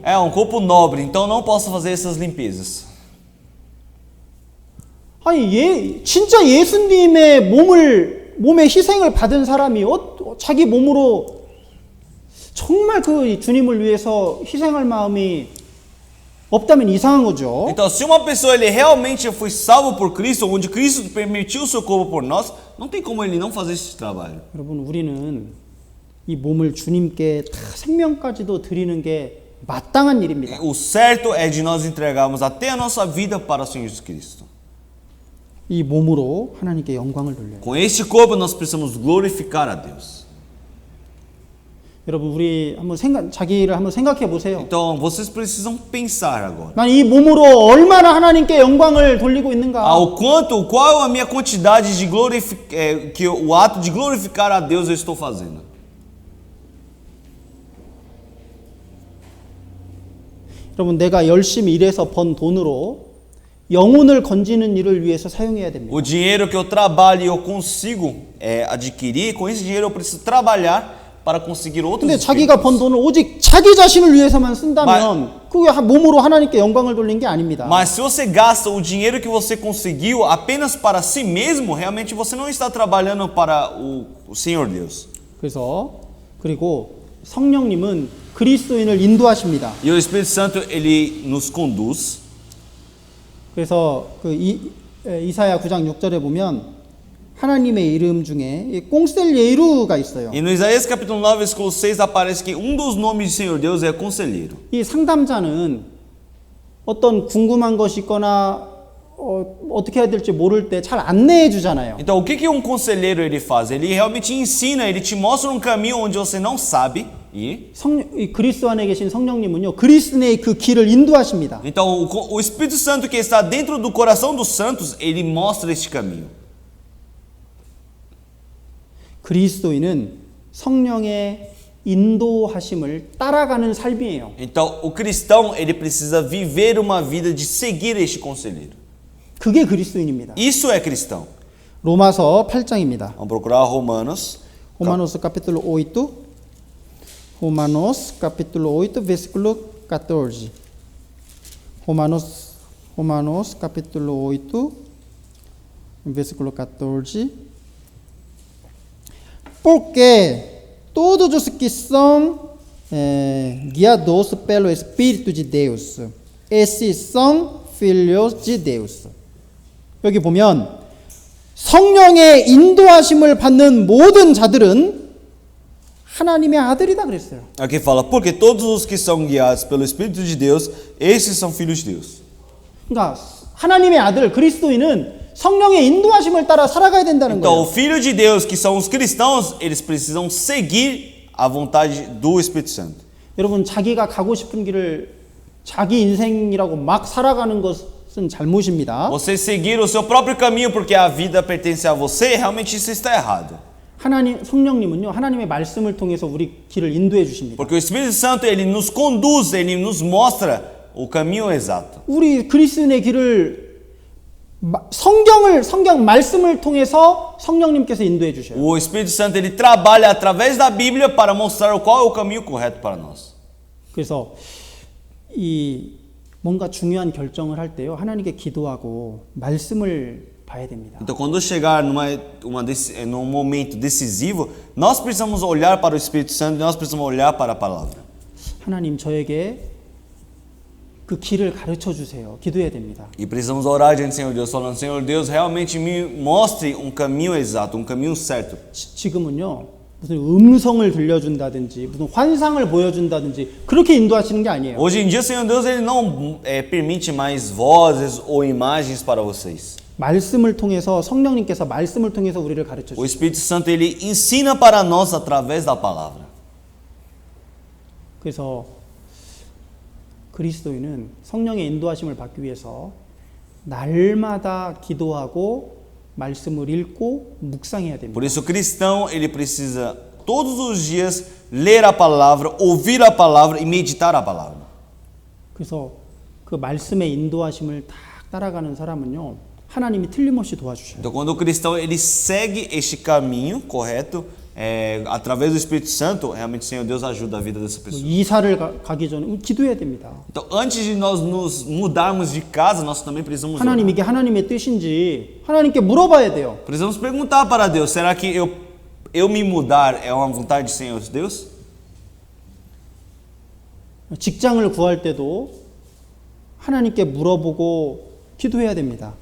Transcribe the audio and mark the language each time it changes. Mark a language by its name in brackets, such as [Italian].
[Portuguese] um corpo nobre, então não posso fazer essas limpezas. [Korean] 아니 진짜 예수님의 몸의 희생을 받은 사람이 자기 몸으로 정말 그 주님을 위해서 희생할 마음이 없다면 이상한 거죠. [Portuguese] Então, se uma pessoa ele realmente foi salvo por Cristo, onde Cristo permitiu o seu corpo por nós, não tem como ele não fazer esse trabalho. [Korean] 여러분 우리는 이 몸을 주님께 다 생명까지도 드리는 게 마땅한 일입니다. [Portuguese] O certo é de nós entregarmos até a nossa vida para o Senhor Jesus Cristo. [Korean] 이 몸으로 하나님께 영광을 돌려요. [Portuguese] Com este corpo nós precisamos glorificar a Deus. [Korean] 여러분 우리 자기를 한번 생각해 보세요. [Portuguese] Então, vocês precisam pensar agora. [Korean] 난 이 몸으로 얼마나 하나님께 영광을 돌리고 있는가? [Portuguese] Qual a minha quantidade de o ato de glorificar a Deus eu estou fazendo? [Korean] 여러분 내가 열심히 일해서 번 돈으로 영혼을 건지는 일을 위해서 사용해야 됩니다. [Portuguese] O dinheiro que eu trabalho e eu consigo adquirir, com esse dinheiro eu preciso trabalhar para conseguir outros [Korean] 근데 자기가 번 돈을 오직 자기 자신을 위해서만 쓴다면 그게 몸으로 하나님께 영광을 돌린 게 아닙니다. [Portuguese] Mas se você gasta o dinheiro que você conseguiu apenas para si mesmo, realmente você não está trabalhando para o Senhor Deus. [Korean] 그리고 성령님은 그리스도인을 인도하십니다. [Portuguese] E o Espírito Santo, ele nos conduz. [Korean] 그래서 그 이사야 9장 6절에 보면 하나님의 이름 중에 이 꽁셀예루가 있어요. [Portuguese] E no Isaías capítulo 9, versículo 6, aparece que um dos nomes do Senhor Deus é conselheiro. [Korean] 이 상담자는 어떤 궁금한 것이 있거나 어떻게 해야 될지 모를 때 잘 안내해 주잖아요. [Portuguese] Então, o que um conselheiro ele faz? Ele realmente ensina, ele te mostra um caminho onde você não sabe ir. [Korean] 이 그리스도 안에 계신 성령님은요, 그리스도의 그 길을 인도하십니다. [Portuguese] Então, o Espírito Santo que está dentro do coração dos santos, ele mostra este caminho. [Korean] 그리스도인은 성령의 인도하심을 따라가는 삶이에요. [Portuguese] Então, o cristão, ele precisa viver uma vida de seguir este conselheiro. [Korean] 그게 그리스도인입니다. [Portuguese] Isso é cristão. [Korean] 로마서 8장입니다. [Portuguese] Vamos procurar Romanos. Romanos capítulo 8. Romanos capítulo 8, versículo 14. Romanos capítulo 8, versículo 14. Porque todos os que são guiados pelo Espírito de Deus, esses são filhos de Deus. [Korean] 여기 보면 성령의 인도하심을 받는 모든 자들은 하나님의 아들이다 그랬어요. [Portuguese] Aqui fala, porque todos os que são guiados pelo Espírito de Deus, esses são filhos de Deus. [Korean] 그러니까 하나님의 아들 그리스도인은 성령의 인도하심을 따라 살아가야 된다는 [Portuguese] Então, o [Korean] 거예요. [Portuguese] filho de Deus, que são os cristãos, eles precisam seguir a vontade do Espírito Santo. [Korean] 여러분 자기가 가고 싶은 길을 자기 인생이라고 막 살아가는 것은 잘못입니다. [Portuguese] Você seguir o seu próprio caminho porque a vida pertence a você, realmente isso está errado. [Korean] 하나님 성령님은요 하나님의 말씀을 통해서 우리 길을 인도해 주십니다. [Portuguese] Porque o Espírito Santo, ele nos conduz, ele nos mostra o caminho exato. [Korean] 우리 그리스도인의 길을 성경 말씀을 통해서 성령님께서 인도해 주셔요. [Portuguese] O Espírito Santo, ele trabalha através da Bíblia para mostrar qual é o caminho correto para nós. [Korean] 그래서 이 뭔가 중요한 결정을 할 때요 하나님께 기도하고 말씀을 봐야 됩니다. [Portuguese] Então, quando chegar num momento decisivo, nós precisamos olhar para o Espírito Santo e nós precisamos olhar para a palavra. [Korean] 하나님 저에게 그 길을 가르쳐 주세요. 기도해야 됩니다. [Portuguese] E precisamos orar diante do Senhor Deus, falando, Senhor Deus, realmente me mostre um caminho exato, um caminho certo. [Korean] 지금은요 무슨 음성을 들려준다든지 무슨 환상을 보여준다든지 그렇게 인도하시는 게 아니에요. [Portuguese] Hoje em dia, Senhor Deus, ele não permite mais vozes ou imagens para vocês. [Korean] 말씀을 통해서 성령님께서 말씀을 통해서 우리를 가르쳐 [Portuguese] O [Korean] 주세요. [Portuguese] Espírito Santo, ele ensina para nós através da palavra. [Korean] 그래서 그리스도인은 성령의 인도하심을 받기 위해서 날마다 기도하고 말씀을 읽고 묵상해야 됩니다. [Portuguese] Por isso, o cristão, ele precisa todos os dias ler a palavra, ouvir a palavra e meditar a palavra. [Korean] 그래서 그 말씀의 인도하심을 딱 따라가는 사람은요 하나님이 틀림없이 도와주셔요. [Portuguese] Então, quando o cristão ele segue este caminho correto, através do Espírito Santo, realmente o Senhor Deus ajuda a vida dessa pessoa. [Korean] 이사를 가기 전에 기도해야 됩니다. [Portuguese] Então, antes de nós nos mudarmos de casa, nós também precisamos [Korean] 하나님 [Portuguese] orar. [Korean] 이게 하나님의 뜻인지 하나님께 물어봐야 돼요. [Portuguese] Precisamos perguntar para Deus, será que eu me mudar é uma vontade do Senhor Deus? [Korean] 직장을 구할 때도 하나님께 물어보고 기도해야 됩니다.